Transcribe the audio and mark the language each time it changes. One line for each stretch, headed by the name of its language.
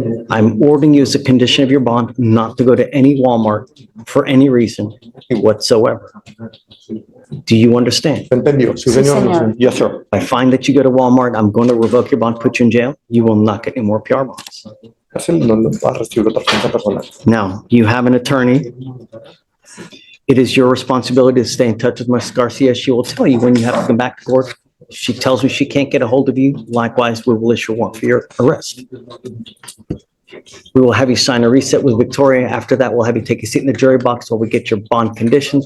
English: I'm ordering you as a condition of your bond not to go to any Walmart for any reason whatsoever. Do you understand?
Spanish: ¿Entendió? Sí, señor.
English: Yes, sir. If I find that you go to Walmart, I'm going to revoke your bond, put you in jail. You will not get any more PR bonds.
Spanish: Cárcel no lo va a recibir otra cuenta personal.
English: Now, you have an attorney. It is your responsibility to stay in touch with Ms. Garcia. She will tell you when you have to come back to court. If she tells me she can't get a hold of you, likewise, we will issue a warrant for your arrest. We will have you sign a reset with Victoria. After that, we'll have you take a seat in the jury box while we get your bond conditions.